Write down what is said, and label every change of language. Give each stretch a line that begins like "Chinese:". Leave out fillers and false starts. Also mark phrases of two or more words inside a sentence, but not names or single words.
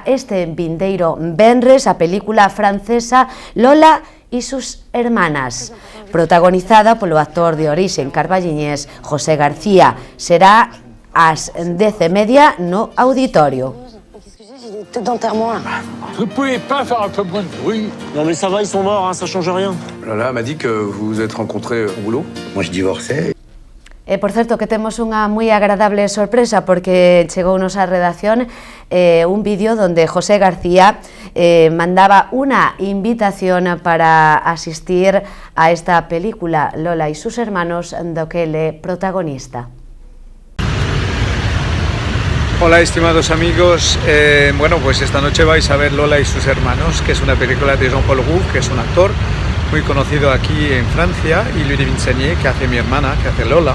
Galician: este vindeiro venres a película francesa Lola y sus hermanas, protagonizada polo actor de orixen carballiñés José García. Será ás 10:30 no auditorio.
French: Tête d'enterrement, là. Vous pouvez pas faire un peu moins de bruit? Non, mais ça va, ils sont morts, hein, ça change rien. Lola m'a dit que vous vous êtes rencontrés au boulot. Moi, je divorçais.
Galician: Por certo, que temos unha moi agradable sorpresa porque chegounos á redacción un vídeo donde José García mandaba unha invitación para asistir a esta película Lola y sus hermanos, do que ele protagonista.
Spanish: Hola estimados amigos, bueno pues esta noche vais a ver Lola y sus hermanos, que es una película de Jean-Paul Rouve, que es un actor muy conocido aquí en Francia, y Louis de Vinsanier, que hace mi hermana, que hace Lola.